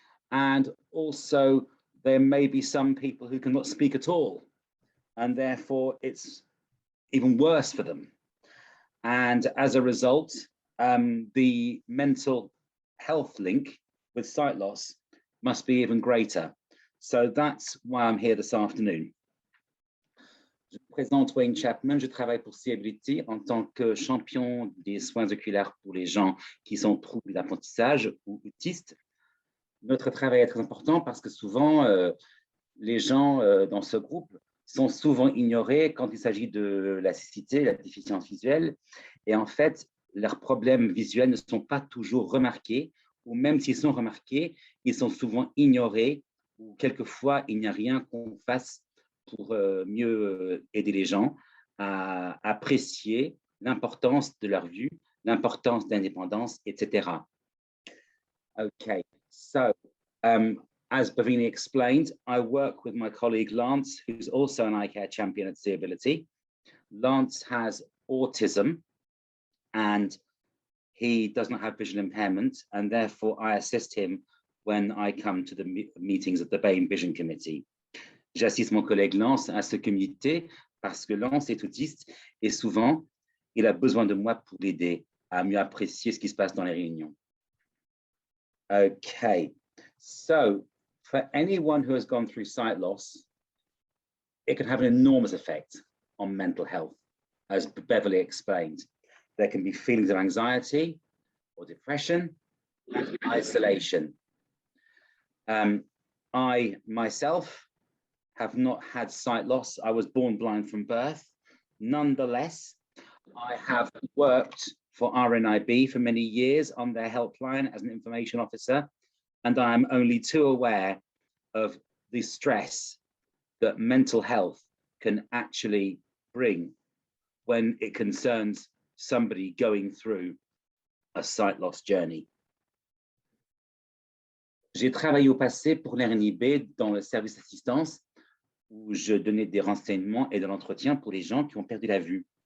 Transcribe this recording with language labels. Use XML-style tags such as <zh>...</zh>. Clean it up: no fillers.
<en>And also there may be some people who cannot speak at all, and therefore it's even worse for them. And as a result, the mental health link with sight loss must be even greater. So that's why I'm here this afternoon.</en> <fr>Je me présente Wayne Chapman, je travaille pour C-Ability en tant que champion des soins oculaires pour les gens qui sont troublés d'apprentissage ou autistes. Notre travail est très important parce que souvent, les gens dans ce groupe sont souvent ignorés quand il s'agit de la cécité, la déficience visuelle. Et en fait, leurs problèmes visuels ne sont pas toujours remarqués, ou même s'ils sont remarqués, ils sont souvent ignorés, ou quelquefois, il n'y a rien qu'on fasse pour mieux aider les gens à apprécier l'importance de leur vue, l'importance d'indépendance, etc.</fr> <en>Okay, so as Beverley explained, I work with my colleague Lance, who's also an eye care champion at C-Ability. Lance has autism and he does not have visual impairment, and therefore I assist him when I come to the meetings of the BAME Vision Committee.</en> <fr>J'assiste mon collègue Lance à ce comité parce que Lance est autiste et souvent, il a besoin de moi pour l'aider à mieux apprécier ce qui se passe dans les réunions.</fr> <en>Okay, so for anyone who has gone through sight loss, it can have an enormous effect on mental health, as Beverley explained. There can be feelings of anxiety or depression and isolation. I myself have not had sight loss. I was born blind from birth. Nonetheless, I have worked for RNIB for many years on their helpline as an information officer, and I am only too aware of the stress that mental health can actually bring when it concerns somebody going through a sight loss journey.</en> <fr>J'ai travaillé au passé pour l'RNIB dans le service d'assistance où je donnais des renseignements et de l'entretien pour les gens qui ont perdu la vue.</fr>